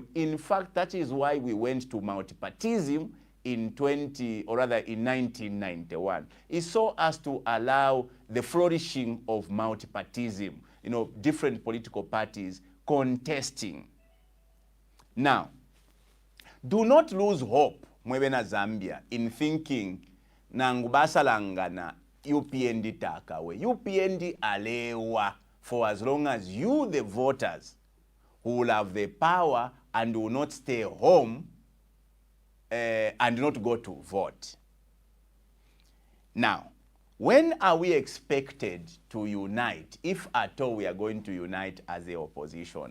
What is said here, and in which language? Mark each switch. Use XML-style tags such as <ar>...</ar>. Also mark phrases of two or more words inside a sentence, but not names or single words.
<en>In fact, that is why we went to multipartism in 1991. It's so as to allow the flourishing of multipartism, different political parties contesting. Now, do not lose hope,</en> <bem>mwebena Zambia,</bem> <en>in thinking</en> <bem>nangubasalangana UPND takawe.</bem> <en>UPND alewa for as long as you, the voters, who will have the power and will not stay home and not go to vote. Now, when are we expected to unite, if at all we are going to unite as the opposition?</en>